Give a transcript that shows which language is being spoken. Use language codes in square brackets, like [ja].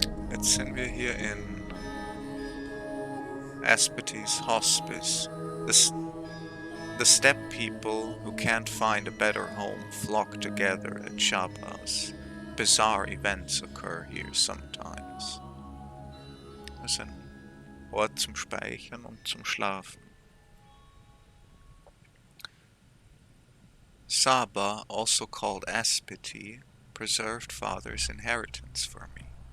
[de] Jetzt sind wir hier in Aspity's Hospice. [en] The steppe people who can't find a better home flock together at Shabbos. Bizarre events occur here sometimes. [de] Das ist ein Ort zum Speichern und zum Schlafen. [en] Saba, also called Aspity, preserved father's inheritance for me.